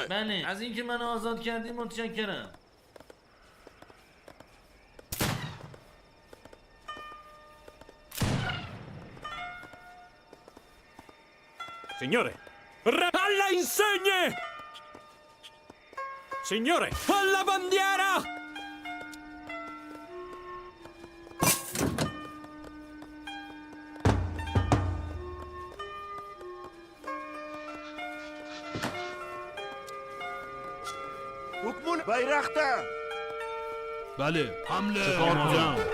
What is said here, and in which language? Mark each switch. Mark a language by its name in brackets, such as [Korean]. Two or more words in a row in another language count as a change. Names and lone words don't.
[Persian] بله از اینکه من آزاد کردی متشکرم. [Italian] Signore! Alla insegne! Signore! Alla bandiera! حکمون بیرخته. [Persian] بله حمله آمادم.